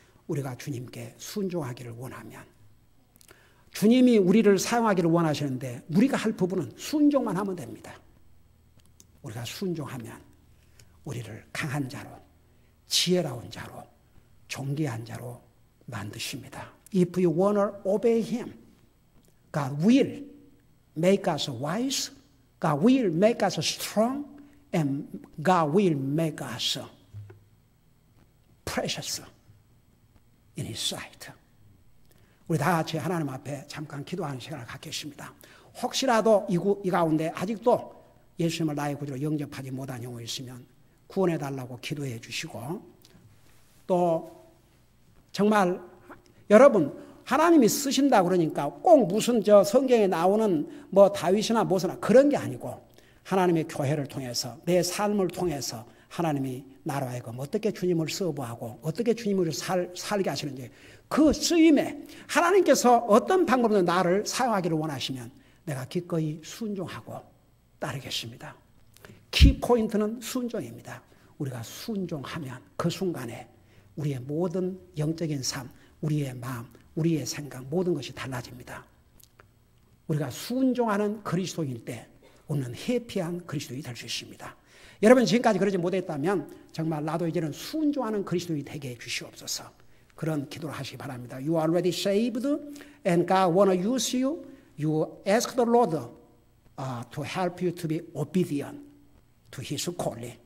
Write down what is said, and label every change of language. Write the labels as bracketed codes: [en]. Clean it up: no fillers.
[ko] 우리가 주님께 순종하기를 원하면, 주님이 우리를 사용하기를 원하시는데 우리가 할 부분은 순종만 하면 됩니다. 우리가 순종하면 우리를 강한 자로, 지혜로운 자로, 존귀한 자로 만드십니다. [en] If you want to obey Him, God will make us wise, God will make us strong, and God will make us precious in His sight. [ko] 우리 다 같이 하나님 앞에 잠깐 기도하는 시간을 갖겠습니다. 혹시라도 이 가운데 아직도 예수님을 나의 구주로 영접하지 못한 영혼이 있으면 구원해달라고 기도해 주시고, 또 정말 여러분, 하나님이 쓰신다 그러니까 꼭 무슨 저 성경에 나오는 뭐 다윗이나 무엇이나 그런 게 아니고, 하나님의 교회를 통해서, 내 삶을 통해서 하나님이 나로 하여금 어떻게 주님을 서브하고 어떻게 주님을 살게 하시는지, 그 쓰임에 하나님께서 어떤 방법으로 나를 사용하기를 원하시면 내가 기꺼이 순종하고 따르겠습니다. 키포인트는 순종입니다. 우리가 순종하면 그 순간에 우리의 모든 영적인 삶, 우리의 마음, 우리의 생각, 모든 것이 달라집니다. 우리가 순종하는 그리스도인일 때 우리는 해피한 그리스도인이 될 수 있습니다. 여러분, 지금까지 그러지 못했다면 정말 나도 이제는 순종하는 그리스도인이 되게 해주시옵소서. 그런 기도를 하시기 바랍니다. [en] You are already saved and God want to use you. You ask the Lord to help you to be obedient to His calling.